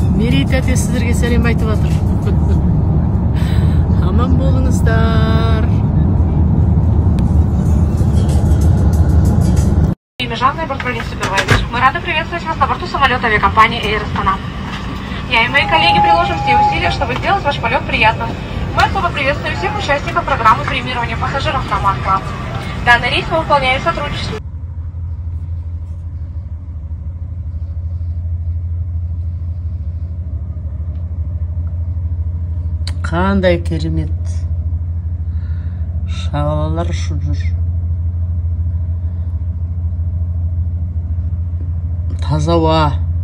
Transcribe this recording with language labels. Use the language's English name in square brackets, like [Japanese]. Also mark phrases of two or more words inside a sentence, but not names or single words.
[Kazakh] Мерей тәте сіздерге сәлем айтып жатыр. Аман болыңыздар. [Russian] Имя Жанна, бортпроводник Супервайзер. Мы рады приветствовать вас на борту самолета авиакомпании Air Astana. Я и мои коллеги приложим все усилия, чтобы сделать ваш полет приятным. Мы особо приветствуем всех участников программы премирования пассажиров Роман Клаб. Данный рейс мы выполняем в сотрудничестве. [Kazakh] Қандай керемет. Шағалалар ұшып жүр. Таза ауа.